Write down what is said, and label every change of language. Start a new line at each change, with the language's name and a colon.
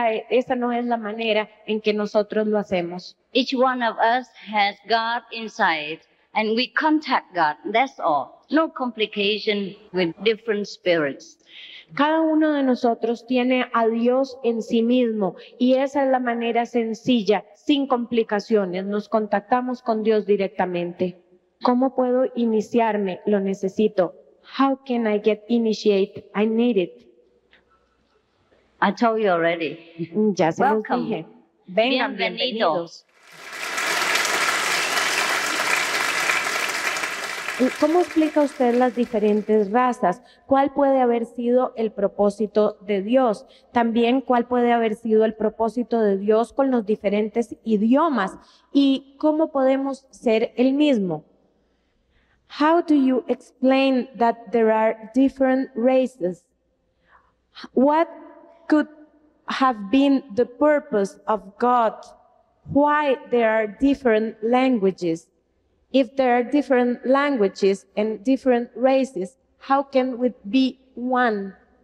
Spanish: Esa no es la manera en que nosotros lo hacemos.
English: Each one of us has God inside and we contact God. That's all. No complication with different spirits.
Spanish: Cada uno de nosotros tiene a Dios en sí mismo y esa es la manera sencilla, sin complicaciones. Nos contactamos con Dios directamente. ¿Cómo puedo iniciarme? Lo necesito.
English: How can I get initiated? I need it. I told you already.
Spanish: Ya se los
English: Welcome.
Spanish: dije. Vengan, Bienvenido. bienvenidos. ¿Cómo explica usted las diferentes razas? ¿Cuál puede haber sido el propósito de Dios? También, ¿cuál puede haber sido el propósito de Dios con los diferentes idiomas? ¿Y cómo podemos ser el mismo?
English: How do you explain that there are different races? What could have been the purpose of God? Why there are different languages? If there are different languages and different races, how can we be one?